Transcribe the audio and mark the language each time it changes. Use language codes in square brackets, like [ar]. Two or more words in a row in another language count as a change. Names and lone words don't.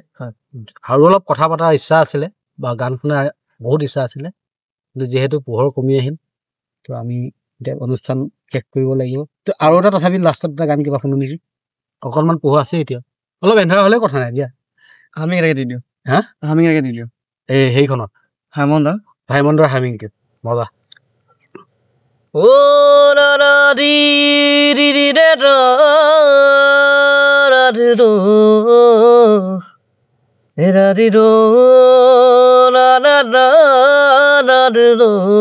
[as] আৰু অলপ কথা পতাৰ ইচ্ছা আছিলে বা গান শুনাৰ বহুত ইচ্ছা আছিলে, কিন্তু যিহেতু পোহৰ কমি আহিল, তো আমি এতিয়া অনুষ্ঠান শেষ কৰিব লাগিব। তো আৰু এটা তথাপি লাষ্টত এটা গান কিবা শুনো নেকি? অকণমান পোহৰ আছে এতিয়া, অলপ এন্ধাৰ হ'লেও কথা নাই দিয়া। হামিং এটাকে দি দিওঁ। হামিং এটাকে দি দিওঁ সেইখনত ভাইমন্দৰ হামিংটো মজা। ও রা রা রি রি রি রে রা রা রি রো রে রা রি রো রা রা রা রা রি রো